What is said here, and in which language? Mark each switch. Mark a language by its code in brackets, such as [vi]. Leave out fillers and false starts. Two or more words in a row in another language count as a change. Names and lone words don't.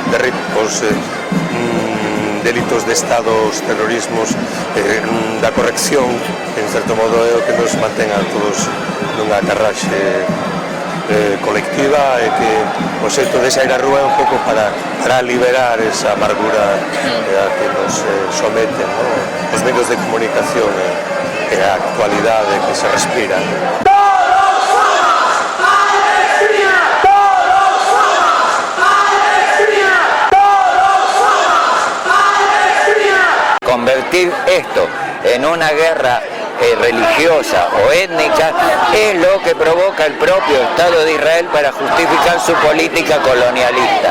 [gl] delitos de estados, terrorismos, da corrección, que en certo modo é o que nos mantén a todos nunha carraxe colectiva, e que o xeito de sair á rúa é un pouco para liberar esa amargura a que nos someten, ¿no? Os medios de comunicación e a actualidade que se respira. [es] Convertir esto en una guerra religiosa o étnica es lo que provoca el propio Estado de Israel para justificar su política colonialista.